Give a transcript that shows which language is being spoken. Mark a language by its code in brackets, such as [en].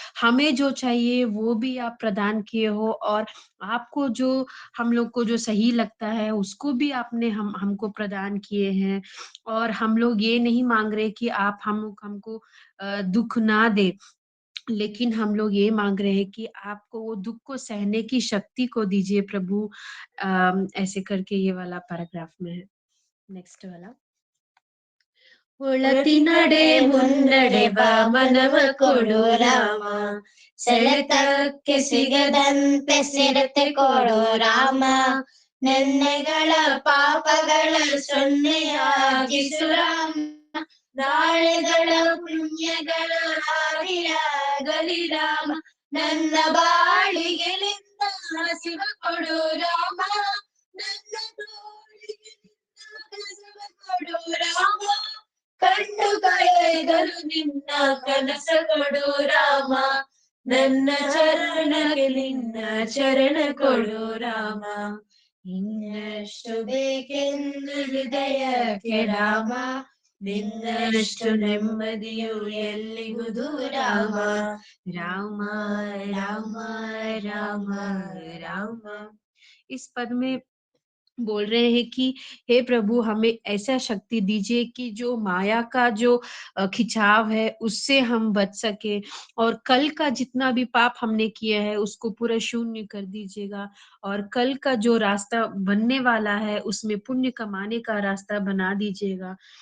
[hi] हमें जो चाहिए वो भी आप प्रदान किए हो, और आपको जो हम लोग को जो सही लगता है उसको भी आपने हमको प्रदान किए हैं। और हम लोग ये नहीं माँग रहे कि आप हमको दुःख ना दें, लेकिन हम लोग ये माँग रहे हैं कि आपको वो दुःख को सहने की शक्ति को दीजिए प्रभु। ऐसे करके ये वाला पैराग्राफ में है। नेक्स्ट वाला। [kn] ಒಳತಿನಡೆ ಮುನ್ನಡೆ ಬಾ ಮನವ ಕೊಡು ರಾಮ, ಸೆಳೆತಕ್ಕೆ ಸಿಗದಂತೆ ಸಿರತೆ ಕೊಡು ರಾಮ. ನೆನ್ನೆಗಳ ಪಾಪಗಳ ಸೊನ್ನೆಯಾಗಿಸು ರಾಮ, ನಾಳೆಗಳ ಪುಣ್ಯಗಳ ಹಾದಿಯಾಗಲಿ ರಾಮ. ನನ್ನ ಬಾಳಿಗೆ ನಿನ್ನ ಹಸಿವ ಕೊಡು ರಾಮ, ನನ್ನ ತೋಳಿಗೆ ನಿನ್ನ ಕಸವ ಕೊಡು ರಾಮ. ಕಂಡು ಕಳೆದರು ನಿನ್ನ ಕನಸ ಕೊಡು ರಾಮ, ನನ್ನ ಚರಣಕ್ಕೆ ನಿನ್ನ ಚರಣ ಕೊಡು ರಾಮ. ಇನ್ನಷ್ಟು ಬೇಕೆಂದು ಹೃದಯಕ್ಕೆ ರಾಮ, ನಿನ್ನಷ್ಟು ನೆಮ್ಮದಿಯು ಎಲ್ಲಿಹುದು ರಾಮ. [hi] राम राम राम राम। इस पद में बोल रहे हैं कि हे प्रभु, हमें ऐसा शक्ति दीजिए कि जो माया का जो खिंचाव है उससे हम बच सके, और कल का जितना भी पाप हमने किया है उसको पूरा शून्य कर दीजिएगा, और कल का जो रास्ता बनने वाला है उसमें पुण्य कमाने का रास्ता बना दीजिएगा।